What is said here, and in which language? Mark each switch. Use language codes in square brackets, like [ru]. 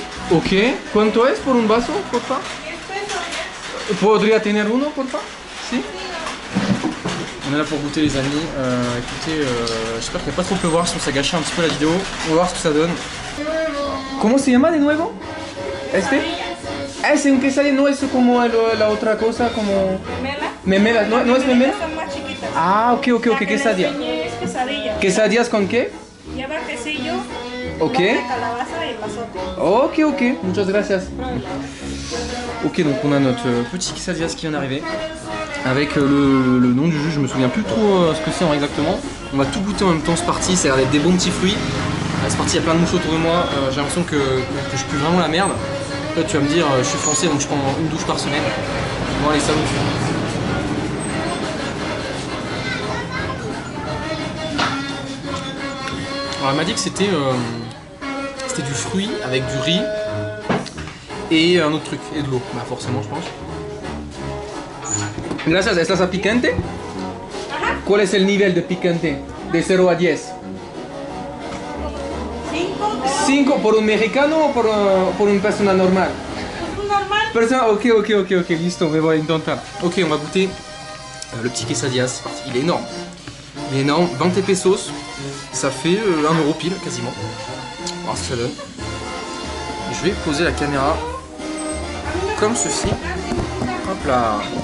[es] Ok, ¿cuánto es por un vaso, por favor? ¿Podría tener uno, por favor? Si? [fr] On est là pour goûter les amis, écoutez, j'espère qu'il ne va pas trop pleuvoir, sinon ça gâche un petit peu la vidéo. On va voir ce que ça donne. [es] ¿Cómo se llama de nuevo? ¿Este? Es un quesadilla, no es como la otra cosa, como... Memela. Memela, ¿no es memela? Son más chiquitas. Ah, ok, La que quesadilla. les enseñé es quesadilla. ¿Quesadillas con qué? Lleva quesillo, Ok. de calabaza y pasote. Ok, muchas gracias. [fr] Ok, donc on a notre petit quesadillas qui vient d'arriver. Avec le nom du jus, je me souviens plus trop ce que c'est exactement. On va tout goûter en même temps, c'est parti, ça a l'air d'être des bons petits fruits. C'est parti, il y a plein de mouches autour de moi, j'ai l'impression que je pue vraiment la merde. Toi tu vas me dire, je suis français donc je prends une douche par semaine. Bon allez, salut. Alors elle m'a dit que c'était du fruit avec du riz et un autre truc, et de l'eau, bah forcément je pense. [es] Gracias, ¿es salsa picante? Ajá. ¿Cuál es el nivel de picante? De 0 a 10. 5. 5 por un mexicano o por une persona normal? Normal. Persona, ok, listo, me voy a intentar. [fr] Ok, on va goûter le petit quesadillas, c'est parti. Il est énorme. Il est énorme, 20 pesos. Ça fait 1 euro pile, quasiment. On va voir ce que ça donne. Je vais poser la caméra comme ceci. Hop là.